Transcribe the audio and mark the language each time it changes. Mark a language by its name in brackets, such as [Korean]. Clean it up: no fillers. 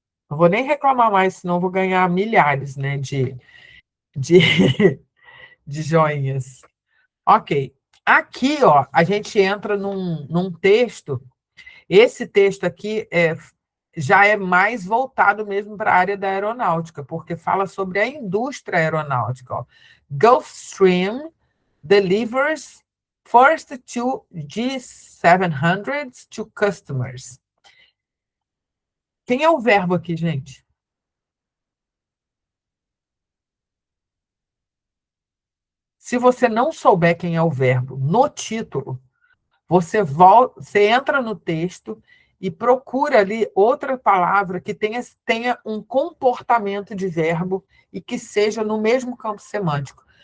[Portuguese] Não vou nem reclamar mais, senão vou ganhar milhares, né, de, de joinhas. Ok. Aqui, ó, a gente entra num texto. Esse texto aqui já é mais voltado mesmo para a área da aeronáutica, porque fala sobre a indústria aeronáutica. Ó. [English] Gulfstream delivers first two G700s to customers. [Portuguese] Quem é o verbo aqui, gente? Se você não souber quem é o verbo no título, você entra no texto e procura ali outra palavra que tenha um comportamento de verbo e que seja no mesmo campo semântico.